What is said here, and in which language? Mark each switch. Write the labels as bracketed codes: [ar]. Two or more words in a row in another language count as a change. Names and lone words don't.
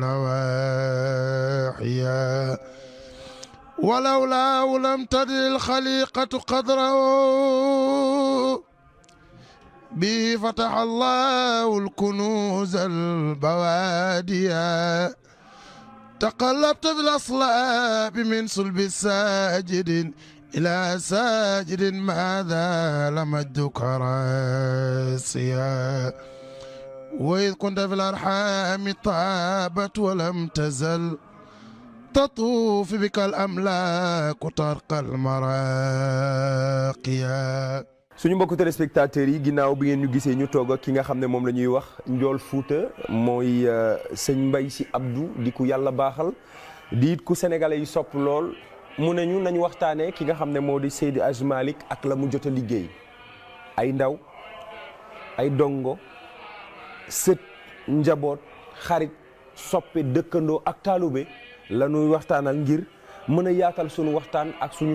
[ar] النواحيا ولولا لم تدر الخليقة قدره به فتح الله الكنوز البواديا تقلبت في الأصلاب من صلب الساجد إلى ساجد ماذا لمجدك راسيا وإذ كنت في الأرحام طابت ولم تزل تطوف بك الأملاك ترقى المراقيا [wo] suñu mbokku téléspectateurs yi ginnaaw bi ngeen ñu gisee ñu toog ak ki nga xam ne moom la ñuy wax Ndiol Fouta mooy sëñ Mbaye Sy Abdou di ku yàlla baaxal di it ku sénégalais yi sopp lool mu ne ñu nañu waxtaanee ki nga xam ne moo di Seydi Hadji Malick ak la mu jot a liggéey ay ndaw ay dongo sët njaboot xarit soppe dëkkandoo ak taalube la ñuy waxtaanal ngir mën a yaatal suñu waxtaan ak suñu